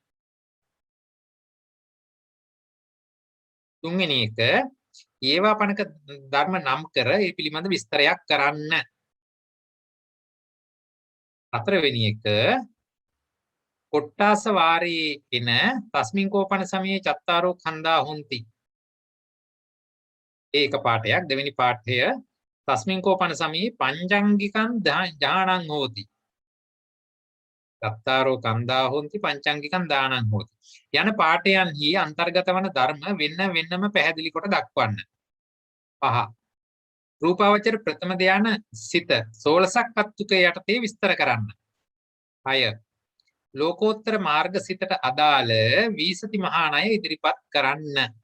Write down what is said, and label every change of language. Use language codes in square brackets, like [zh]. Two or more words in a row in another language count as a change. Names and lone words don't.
[si] තුන්වෙනි එක ඒවා පණක ධර්ම නම් කර ඒ පිළිබඳ විස්තරයක් කරන්න. හතරවෙනි එක කොට්ටාස වාරයේ එන [pi] තස්මින් කෝපන සමයේ චත්තාරෝ කන්දා හොಂತಿ. [si] ඒක පාඩයක්. දෙවෙනි පාඩය [pi] තස්මින් කෝපන සමයේ පංචාංගිකං ඥානං හෝති. චත්තාරෝ කන්දා හොಂತಿ පංචාංගිකං දානං හෝති. [si] යන පාඩයන්හි අන්තර්ගත වන ධර්ම වෙන්නම පැහැදිලි කොට දක්වන්න. 5. රූපාවචර ප්‍රථම ධාන සිත 16ක් අත්තුක යටතේ විස්තර කරන්න. 6. ලෝකෝත්තර මාර්ග සිතට අදාළ වීසති මහා ණය ඉදිරිපත් කරන්න.